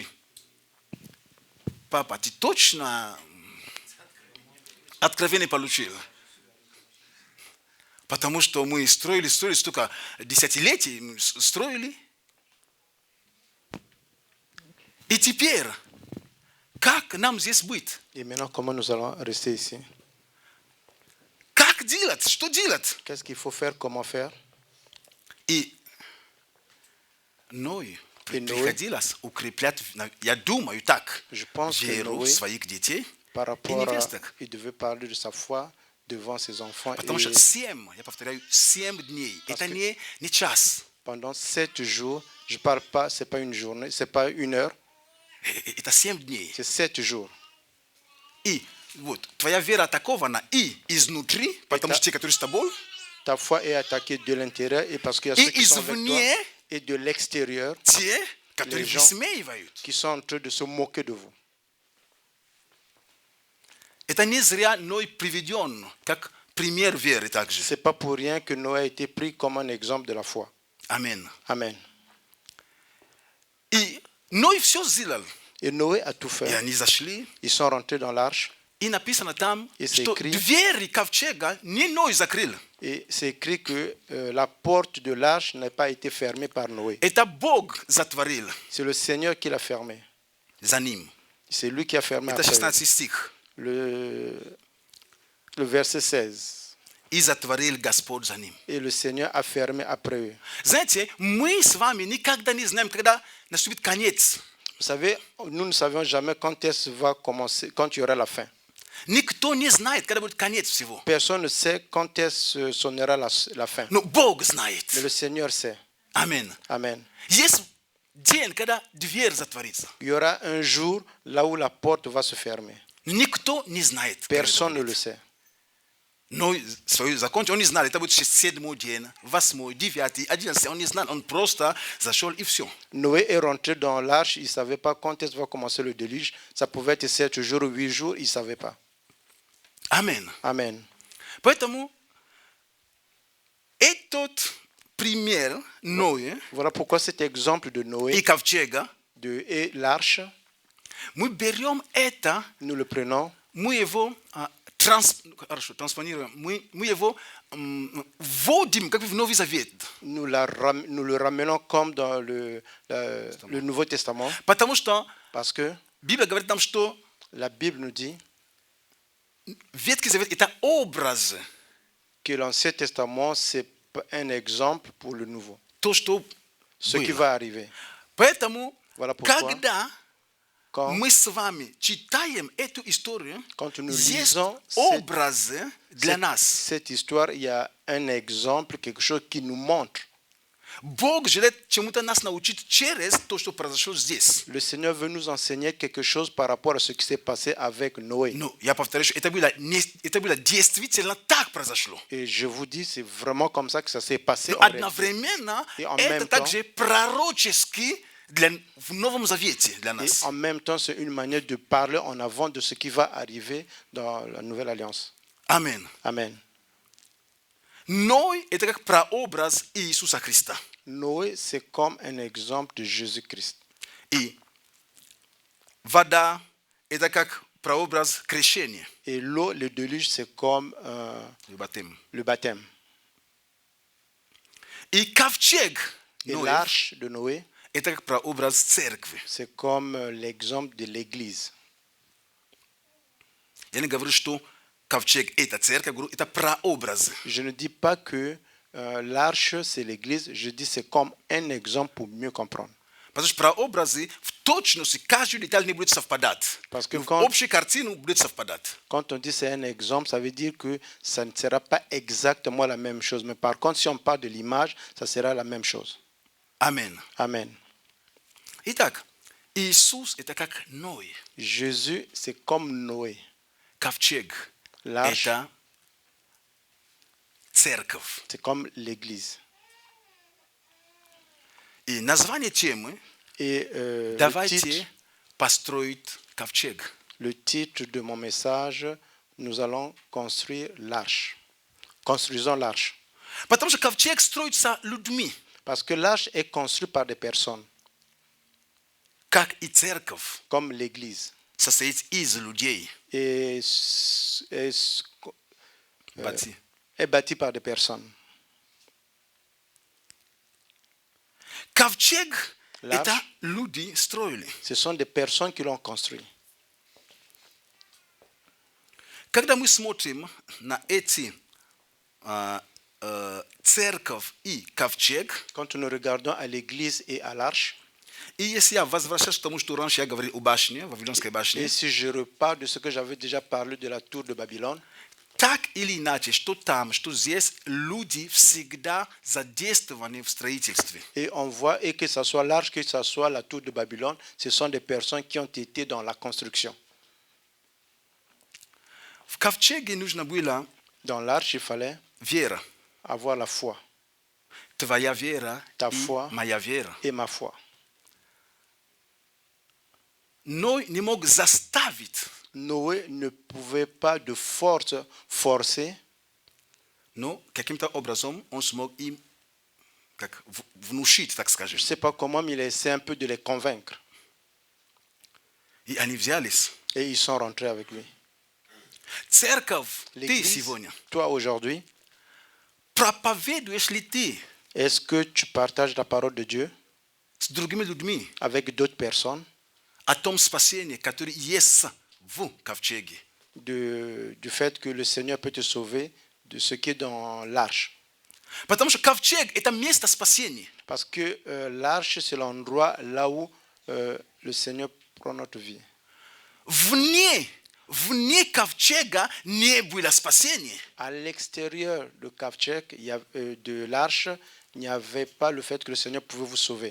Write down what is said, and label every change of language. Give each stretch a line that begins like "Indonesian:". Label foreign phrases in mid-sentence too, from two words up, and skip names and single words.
Russian: Папа, ты точно откровение получил? Потому что мы строили столько десятилетий, строили. И теперь, как нам здесь быть?
French: Et maintenant, comment nous allons rester ici?
Russian: Как делать? Что делать?
French: Qu'est-ce qu'il faut faire? Comment faire?
Russian: И Ной И Ной, приходилось укреплять, я думаю так,
French: je pense que
Russian: веру Noé, своих детей
French: par
Russian: и
French: rapport à,
Russian: невесток.
French: il devait parler de sa foi devant ses enfants.
Russian: Потому
French: Et
Russian: что 7, я повторяю, 7 дней, это не час,
French: pendant 7 jours, je ne parle pas, ce n'est pas une journée, ce n'est pas une heure,
Russian: это 7 дней.
French: c'est 7 jours.
Russian: И вот, твоя вера атакована и изнутри, потому что те, которые с тобой,
French: Ta foi est attaquée de l'intérieur et parce qu'il y a
Russian: и
French: ceux qui sont avec toi
Russian: извне,
French: et de l'extérieur
Russian: те, которые
French: Les gens
Russian: высмеивают.
French: qui sont en train de se moquer de vous.
Russian: Это не зря Ной приведен как пример веры также.
French: Ce n'est pas pour rien que Noé a été pris comme un exemple de la foi.
Russian: Аминь.
French: Amen.
Russian: И Ной все сделал.
French: Et Noé a tout
Russian: И
French: fait.
Russian: они зашли.
French: Ils sont rentrés dans l'arche
Russian: И написано там,
French: И c'est
Russian: что
French: écrit-
Russian: двери ковчега не Ной закрыл.
French: et c'est écrit que la porte de l'arche n'a pas été fermée par Noé.
Russian: Это Бог затворил
French: C'est le Seigneur qui l'a fermée.
Russian: за ним.
French: C'est lui qui a fermé
Russian: Это
French: après.
Russian: 16 стих.
French: Le verset 16.
Russian: И затворил Господь за ним.
French: Et le Seigneur a fermé après eux.
Russian: Знаете, мы с вами никогда не знаем, когда наступит конец.
French: Vous savez, nous ne savons jamais quand est-ce va commencer, quand il y aura la fin.
Russian: Никто не знает, когда будет конец всего.
French: Personne ne sait quand est-ce sonnera la fin.
Russian: Но Бог знает.
French: Mais le Seigneur sait.
Russian: Аминь.
French: Amen.
Russian: Есть день, когда дверь затворится.
French: Il y aura un jour là où la porte va se fermer.
Russian: Никто не знает. когда это
French: Personne ne
Russian: будет.
French: le sait.
Russian: Но свою закончил, он не знал, это будет 7-й день, 8-й, 9-й, 11-й, он не знал, он просто зашел и все.
French: Noé est rentré dans l'arche, il ne savait pas quand est-ce va commencer le déluge. Ça pouvait être 7 jours ou 8 jours, il ne savait pas.
Russian: Аминь.
French: Amen.
Russian: Поэтому этот пример Ноя
French: Voilà pourquoi cet exemple de
Russian: и
French: Noé
Russian: ковчега,
French: et l'arche,
Russian: мы берем это,
French: nous le prenons,
Russian: мы его транспонируем, мы его вводим как бы в Новый Завет.
French: nous le ramenons comme dans le Nouveau Testament.
Russian: Потому что
French: Parce que
Russian: Библия говорит нам, что
French: la Bible nous dit
Russian: Ветхий Завет – это образ,
French: que l'Ancien Testament, c'est un exemple pour le Nouveau.
Russian: то, что
French: Ce qui
Russian: было.
French: va arriver.
Russian: Поэтому,
French: Voilà pourquoi,
Russian: когда
French: quand,
Russian: мы с вами читаем эту историю,
French: quand nous
Russian: есть
French: lisons
Russian: образы для нас.
French: cette histoire, il y a un exemple, quelque chose qui nous montre.
Russian: Бог желает чему-то нас научить через то, что произошло здесь.
French: Le Seigneur veut nous enseigner quelque chose par rapport à ce qui s'est passé avec Noé.
Russian: Ну, я повторяю, что это было действительно так произошло.
French: Et je vous dis, c'est vraiment comme ça que ça s'est passé.
Russian: Но
French: en réalité.
Russian: одновременно
French: И en
Russian: это
French: même
Russian: также пророчески в Новом Завете для
French: Et
Russian: нас.
French: en même temps, c'est une manière de parler en avant de ce qui va arriver dans la Nouvelle Alliance.
Russian: Аминь.
French: Amen.
Russian: Ной – это как прообраз Иисуса Христа.
French: Noé, c'est comme un exemple de Jésus-Christ.
Russian: И вода – это как прообраз крещение,
French: Et l'eau, le déluge, c'est comme le baptême. le baptême.
Russian: И ковчег
French: Et
Russian: Noe
French: l'arche de Noé,
Russian: este как praobraz церкви.
French: c'est comme l'exemple de l'église.
Russian: Я не говорю, что ковчег это церковь, говорю, это прообраз.
French: Je ne dis pas que l'arche, c'est l'église. Je dis c'est comme un exemple pour mieux comprendre.
Russian: Потому что прообразы в точности каждый деталь не будет совпадать.
French: Parce que
Russian: В
French: quand-
Russian: общей картину будет совпадать.
French: Quand on dit c'est un exemple, ça veut dire que ça ne sera pas exactement la même chose. Mais par contre, si on parle de l'image, ça sera la même chose.
Russian: Амин.
French: Amen.
Russian: Итак, Иисус это как Ной.
French: Jésus, c'est comme Noé.
Russian: Ковчег
French: L'arche,
Russian: это церковь.
French: c'est comme l'église.
Russian: И название темы
French: Et
Russian: «Давайте построить ковчег».
French: le titre de mon message, nous allons construire l'arche. Construisons l'arche.
Russian: Потому что ковчег строится людьми,
French: Parce que l'arche est construite par des personnes,
Russian: как и церковь
French: comme l'église.
Russian: состоит из людей.
French: Et Бати. est bâtie par des personnes.
Russian: Ковчег
French: L'arche.
Russian: это люди строили.
French: Ce sont des personnes qui l'ont construit.
Russian: Когда мы смотрим на эти церковь и ковчег,
French: Quand nous regardons à l'église et à l'arche,
Russian: и если я возвращаюсь к тому, что раньше я говорил о башне, Вавилонской башне,
French: et si je repars de ce que j'avais déjà parlé de la tour de Babylone,
Russian: так или иначе, что там, что здесь, люди всегда задействованы в строительстве.
French: et on voit, et que ce soit l'arche, que ce soit la tour de Babylone, ce sont des personnes qui ont été dans la construction.
Russian: В ковчеге нужно было
French: Dans l'arche, il fallait
Russian: вера.
French: avoir la foi
Russian: Твоя вера
French: Ta
Russian: и
French: foi.
Russian: моя вера.
French: et ma foi.
Russian: Но не мог заставить,
French: Noé ne pouvait pas de force forcer,
Russian: но каким-то образом он смог им как внушить, так скажем.
French: je ne sais pas comment, mais il a essayé un peu de les convaincre.
Russian: И они взялись.
French: Et ils sont rentrés avec lui.
Russian: Церковь, ты
French: L'église,
Russian: сегодня
French: toi aujourd'hui,
Russian: проповедуешь ли ты
French: est-ce que tu partages la parole de Dieu
Russian: с другими людьми
French: avec d'autres personnes
Russian: о том спасении, которое есть в ковчеге?
French: du fait que le Seigneur peut te sauver de ce qui est dans l'arche?
Russian: Потому что ковчег – это место спасения.
French: Parce que l'arche, c'est l'endroit là où le Seigneur prend notre vie.
Russian: Вне ковчега не было спасения.
French: À l'extérieur de Ковчег, de l'arche, il n'y avait pas le fait que le Seigneur pouvait vous sauver.